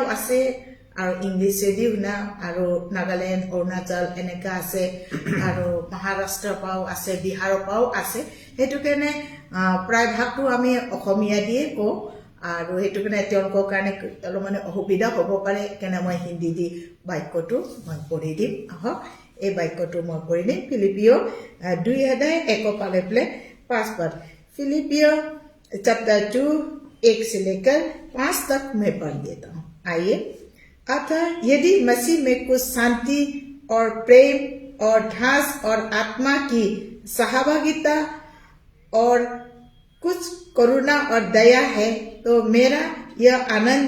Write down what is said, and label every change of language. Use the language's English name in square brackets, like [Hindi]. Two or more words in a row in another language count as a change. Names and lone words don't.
[Assamese] আছে আৰু ইংলিছেদিও শুনা আৰু নাগালেণ্ড অৰুণাচল এনেকা আছে আৰু মহাৰাষ্ট্ৰৰ পৰাও আছে বিহাৰৰ পৰাও আছে সেইটো কাৰণে প্ৰায় ভাগটো আমি অসমীয়া দিয়ে কওঁ আৰু সেইটো কাৰণে তেওঁলোকৰ কাৰণে অলপমান অসুবিধা হ'ব পাৰে কাৰণে মই হিন্দী দি বাক্যটো মই পঢ়ি দিম আহক এই বাক্যটো মই পঢ়ি দিম ফিলিপিয় [Hindi] 2:1 পালে পেলে 5 पद फिलिपियो चैप्टर 2 1 से लेकर 5 तक मैं पढ़ देता हूँ आइए अतः यदि मसीह में कुछ शांति और प्रेम और ढास और आत्मा की सहभागिता और कुछ करुणा और दया है तो मेरा यह आनंद